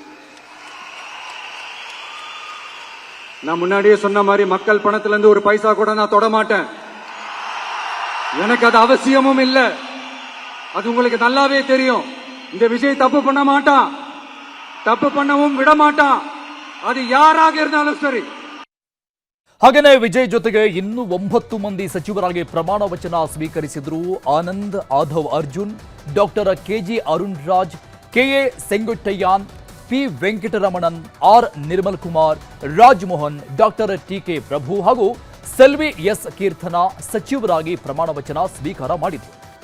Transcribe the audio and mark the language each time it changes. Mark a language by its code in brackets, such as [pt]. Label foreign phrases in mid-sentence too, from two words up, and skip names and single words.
[ta] நான் முன்னாடியே சொன்ன மாதிரி மக்கள் பணத்துல இருந்து ஒரு பைசா கூட நான் தொட மாட்டேன். எனக்கு அது அவசியமும் இல்லை. அது உங்களுக்கு நல்லாவே தெரியும். இந்த விஜய் தப்பு பண்ண மாட்டான். தப்பு பண்ணவும் விடமாட்டான். அது யாராக இருந்தாலும் சரி. [kn] ಹಾಗೆಯೇ ವಿಜಯ್ ಜೊತೆಗೆ ಇನ್ನೂ 9 ಮಂದಿ ಸಚಿವರಾಗಿ ಪ್ರಮಾಣ ವಚನ ಸ್ವೀಕರಿಸಿದ್ರು. ಆನಂದ್, ಆಧವ್ ಅರ್ಜುನ್, ಡಾಕ್ಟರ್ ಕೆಜಿ ಅರುಣ್ ರಾಜ್, ಕೆಎ ಸೆಂಗುಟ್ಟಯ್ಯನ್, ಪಿ ವೆಂಕಟರಮಣನ್, ಆರ್ ನಿರ್ಮಲ್ ಕುಮಾರ್, ರಾಜ್ಮೋಹನ್, ಡಾಕ್ಟರ್ ಟಿಕೆ ಪ್ರಭು ಹಾಗೂ ಸೆಲ್ವಿ ಎಸ್ ಕೀರ್ತನ ಸಚಿವರಾಗಿ ಪ್ರಮಾಣ ವಚನ ಸ್ವೀಕಾರ ಮಾಡಿದರು.